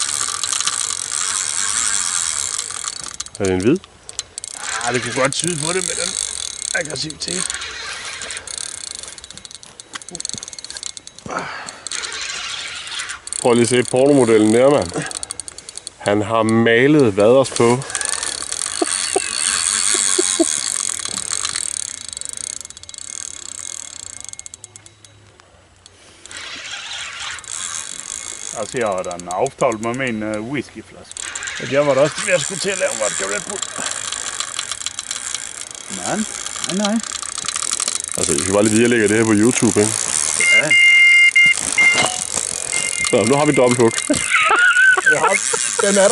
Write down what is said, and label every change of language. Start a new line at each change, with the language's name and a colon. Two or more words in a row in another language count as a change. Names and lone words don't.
Danish: Er det en hvid? Ja, det kunne godt tyde på det med den aggressivitet. Prøv lige at se pornomodellen der, mand. Han har malet vaders på.
Swedish: Alltså jag har en avtal med min whiskyflaska.
Danish: Jeg var da også ved at skulle til at lave vodka Red Bull. Nej. Altså, I skal bare lige vide, at jeg lægger det her på YouTube, ikke? Ja. Så, nu har vi dobbelthook. Ja, den er der.